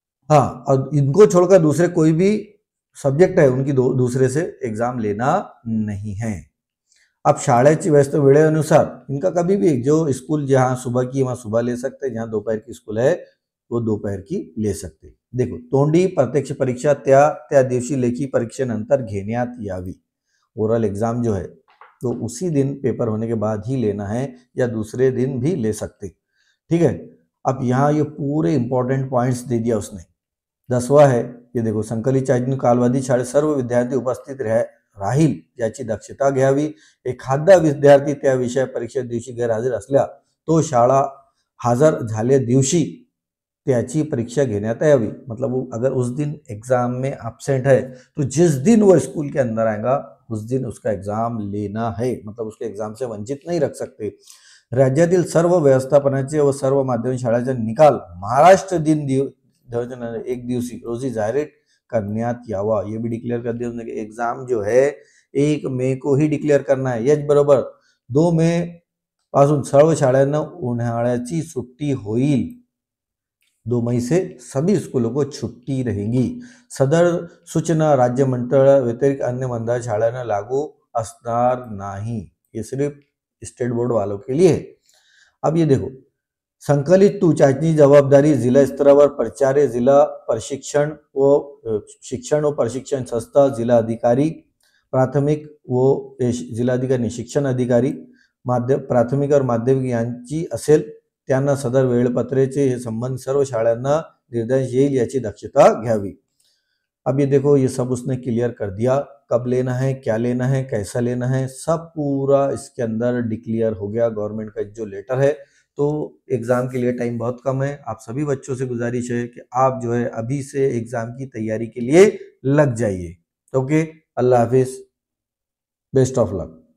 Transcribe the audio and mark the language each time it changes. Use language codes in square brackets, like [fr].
[hi] हाँ, और इनको छोड़कर दूसरे कोई भी सब्जेक्ट है उनकी दूसरे से एग्जाम लेना नहीं है। अब [mr] शाळेची व्यस्त वेळेनुसार [hi] इनका कभी भी जो स्कूल जहाँ सुबह की वहाँ सुबह ले सकते हैं, जहाँ दोपहर की स्कूल है वो दोपहर की ले सकते। देखो, [mr] तोंडी प्रत्यक्ष परीक्षा त्या दिवशी लेखी परीक्षेनंतर घेण्यात यावी। [hi] ओरल एग्जाम जो है तो उसी दिन पेपर होने के बाद ही लेना है, या दूसरे दिन भी ले सकते। ठीक है। अब यहाँ ये पूरे इंपॉर्टेंट पॉइंट्स दे दिया उसने। 10वां है, ये देखो, [mr] संकलित चाचणी कालावधी शाळेत सर्व विद्यार्थी उपस्थित राहील याची दक्षता घ्यावी। एखादा विद्यार्थी त्या विषय परीक्षे दिवशी गैरहजर असल्या तो शाळा हजर झाले दिवशी त्याची परीक्षा घेण्यात यावी। [hi] मतलब वो अगर उस दिन एग्जाम में एब्सेंट है तो जिस दिन वो स्कूल के अंदर आएगा उस दिन उसका एग्जाम लेना है, मतलब उसके एग्जाम से वंचित नहीं रख सकते। [mr] राज्यातील सर्व व्यवस्थापनाचे व सर्व माध्यमिक शाळांचे निकाल महाराष्ट्र दिन एक दिवसी रोजी जाहिर करण्यात यावा। [hi] ये भी डिक्लेयर कर दिया उसने कि एग्जाम जो है 1 मई को ही डिक्लेयर करना है। [mr] याच बरोबर 2 मे पासून सर्व शाळांना उन्हाळ्याची सुट्टी होईल। [hi] 2 मई से सभी स्कूलों को छुट्टी रहेगी। [mr] सदर सूचना राज्य मंडळ व्यतिरिक्त अन्य मंडळ शाळांना लागू असणार नहीं। [hi] ये सिर्फ स्टेट बोर्ड वालों के लिए है। अब ये देखो, [mr] संकलित 2 चाचणी जवाबदारी जिला स्तरावर प्राचार्य, जिला प्रशिक्षण व प्रशिक्षण संस्था, जिला अधिकारी प्राथमिक व जिल्हाधिकारी शिक्षण अधिकारी प्राथमिक और माध्यमिक यांची असेल, त्यांना सदर वेळपत्रेचे हे संबंध सर्व शाळांना निर्देश येईल याची दक्षता घ्यावी। [hi] अब ये देखो, ये सब उसने क्लियर कर दिया, कब लेना है, क्या लेना है, कैसा लेना है, सब पूरा इसके अंदर डिक्लेयर हो गया। गवर्नमेंट का जो लेटर है, तो एग्जाम के लिए टाइम बहुत कम है। आप सभी बच्चों से गुजारिश है कि आप जो है अभी से एग्जाम की तैयारी के लिए लग जाइए। Okay, Allah Hafiz, [en] Best of luck.